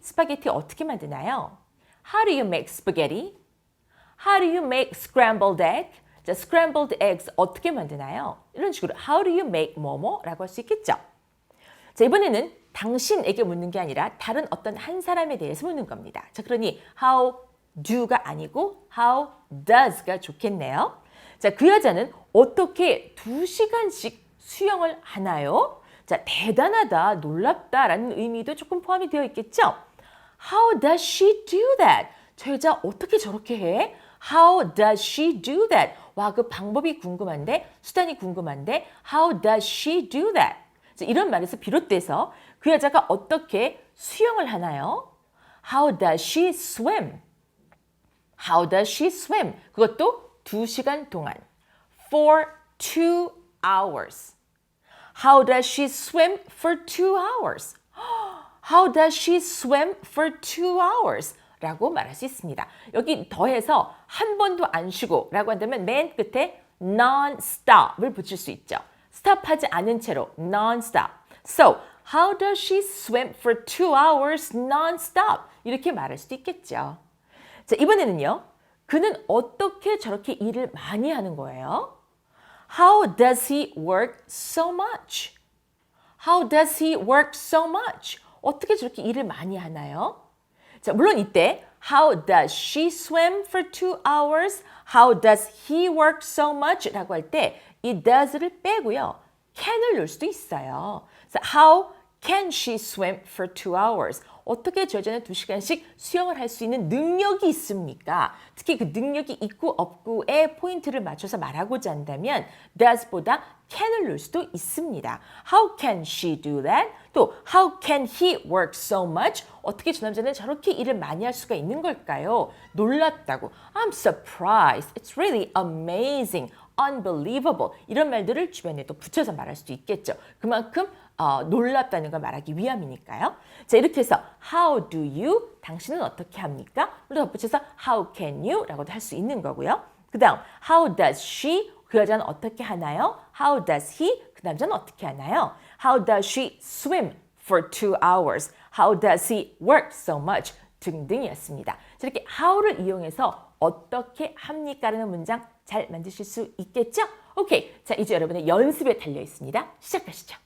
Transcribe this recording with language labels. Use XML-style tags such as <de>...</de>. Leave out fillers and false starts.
<ko>스파게티 어떻게 만드나요?</ko> <en>How do you make spaghetti? How do you make scrambled egg?</en> <ko>자, scrambled eggs 어떻게 만드나요? 이런 식으로</ko> <en>how do you make</en> <ko>뭐뭐라고 할 수 있겠죠. 자, 이번에는 당신에게 묻는 게 아니라 다른 어떤 한 사람에 대해서 묻는 겁니다. 자, 그러니 how do가 아니고 how does가 좋겠네요. 자, 그 여자는 어떻게 2시간씩 수영을 하나요? 자, 대단하다, 놀랍다라는 의미도 조금 포함이 되어 있겠죠?</ko> <en>How does she do that?</en> <ko>저 여자 어떻게 저렇게 해?</ko> <en>How does she do that?</en> <ko>와, 그 방법이 궁금한데, 수단이 궁금한데,</ko> <en>How does she do that?</en> <ko>자, 이런 말에서 비롯돼서 그 여자가 어떻게 수영을 하나요?</ko> <en>How does she swim? How does she swim?</en> <ko>그것도 2시간 동안.</ko> <en>For 2 hours. How does she swim for 2 hours? How does she swim for 2 hours?</en> <ko>라고 말할 수 있습니다. 여기 더해서 한 번도 안 쉬고 라고 한다면 맨 끝에 non-stop을 붙일 수 있죠. 스탑하지 않은 채로 non-stop.</ko> <en>So, how does she swim for 2 hours non-stop?</en> <ko>이렇게 말할 수도 있겠죠. 자, 이번에는요. 그는 어떻게 저렇게 일을 많이 하는 거예요?</ko> <en>How does he work so much? How does he work so much?</en> <ko>어떻게 저렇게 일을 많이 하나요? 자, 물론 이때</ko> <en>How does she swim for 2 hours? How does he work so much?</en> <ko>라고 할 때 이 does를 빼고요. can을 넣을 수도 있어요.</ko> <en>그래서 How can she swim for 2 hours?</en> <ko>어떻게 저 여자는 2시간씩 수영을 할 수 있는 능력이 있습니까? 특히 그 능력이 있고 없고에 포인트를 맞춰서 말하고자 한다면 does보다 can을 넣을 수도 있습니다.</ko> <en>How can she do that? 또 how can he work so much?</en> <ko>어떻게 저 남자는 저렇게 일을 많이 할 수가 있는 걸까요? 놀랍다고.</ko> <en>I'm surprised. It's really amazing. Unbelievable.</en> <ko>이런 말들을 주변에 또 붙여서 말할 수도 있겠죠. 그만큼 놀랍다는 걸 말하기 위함이니까요. 자, 이렇게 해서</ko> <en>how do you?</en> <ko>당신은 어떻게 합니까? 물론 덧붙여서</ko> <en>how can you?</en> <ko>라고도 할 수 있는 거고요. 그 다음</ko> <en>how does she?</en> <ko>그 여자는 어떻게 하나요?</ko> <en>How does he?</en> <ko>그 남자는 어떻게 하나요?</ko> <en>How does she swim for 2 hours? How does he work so much?</en> <ko>등등이었습니다. 이렇게 how를 이용해서 어떻게 합니까? 라는 문장 잘 만드실 수 있겠죠? 오케이. 자, 이제 여러분의 연습에 달려 있습니다. 시작하시죠.</ko>